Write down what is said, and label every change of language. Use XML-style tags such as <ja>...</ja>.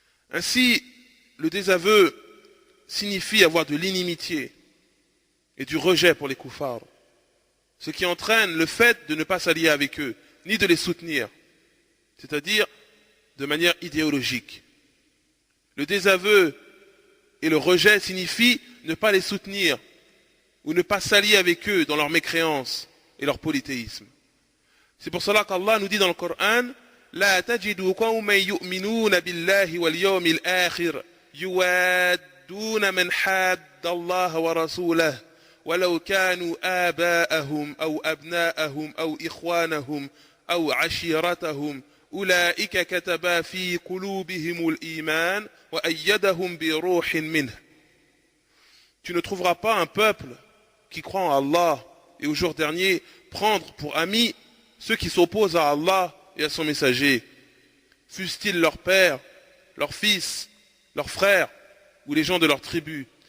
<fr>Ainsi, le désaveu signifie avoir de l'inimitié et du rejet pour les koufars, ce qui entraîne le fait de ne pas s'allier avec eux, ni de les soutenir, c'est-à-dire de manière idéologique. Le désaveu et le rejet signifient ne pas les soutenir ou ne pas s'allier avec eux dans leur mécréance et leur polythéisme. C'est pour cela qu'Allah nous dit dans le Coran,</fr> <ar>لا تجد قوما يؤمنون بالله واليوم الآخر يوادون من حاد الله ورسوله ولو كانوا آباءهم أو أبناءهم أو إخوانهم أو عشيرتهم أولئك كتب في قلوبهم الإيمان وأيدهم بروح منه.</ar> <fr>Tu ne trouveras pas un peuple qui croit en Allah et au jour dernier prendre pour amis ceux qui s'opposent à Allah et à son messager, fussent-ils leurs pères, leurs fils, leurs frères ou les gens de leur tribu.</fr>